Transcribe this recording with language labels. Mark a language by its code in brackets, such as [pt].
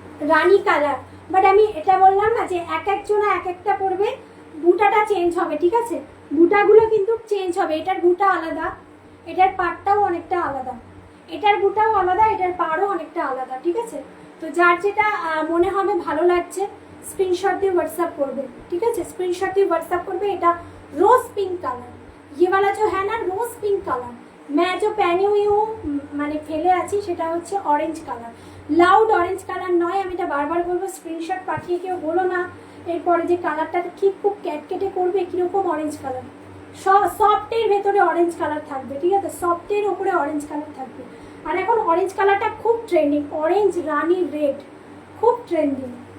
[bn] Rani colour, but আমি এটা বললাম না যে এক একজনা এক একটা পরবে, বুটাটা চেঞ্জ হবে, ঠিক আছে, বুটাগুলো কিন্তু চেঞ্জ হবে। এটার বুটা আলাদা, এটার পাটটাও অনেকটা আলাদা, এটার বুটাও আলাদা, এটার পাড়ও অনেকটা আলাদা, ঠিক আছে। তো যার যেটা মনে হবে ভালো লাগছে স্ক্রিনশট দিয়ে হোয়াটসঅ্যাপ করবে, ঠিক আছে, স্ক্রিনশট দিয়ে হোয়াটসঅ্যাপ করবে। [hi] এটা रोज पिंक कलर, ये वाला जो है ना रोज पिंक कलर, मैं जो पहनी हुई हूँ [bn] মানে ফেলে আছি সেটা হচ্ছে orange colour. Loud orange colour নয়, আমি এটা বারবার বলবো, স্ক্রিনশট পাঠিয়ে কেউ বলো না এরপরে যে কালারটা ঠিক খুব ক্যাটকেটে করবে, কিরকম অরেঞ্জ কালার। সফটের ভেতরে অরেঞ্জ কালার থাকবে, ঠিক আছে, সফটের ওপরে অরেঞ্জ কালার থাকবে। আর এখন অরেঞ্জ কালারটা খুব ট্রেন্ডিং, অরেঞ্জ রানি রেড, খুব ট্রেন্ডিং।